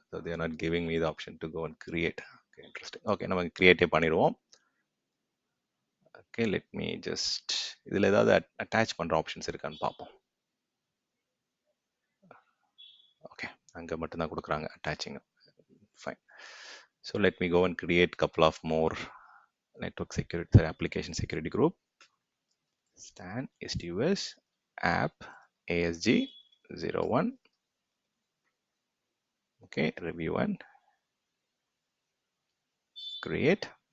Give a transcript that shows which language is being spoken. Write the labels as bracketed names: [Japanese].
[English] So they are not giving me the option to go and create. Okay, interesting. [Tamil] Okay, நம்ம create பண்ணிடுவோம். Okay, [English] let me just [Tamil] இதில் ஏதாவது attach பண்ணுற options இருக்கான்னு பார்ப்போம். Okay, அங்கே மட்டும்தான் கொடுக்குறாங்க attaching. [English] Fine. So let me go and create couple of more network security application security group. Stan STUS app ASG 01. Okay, review and create.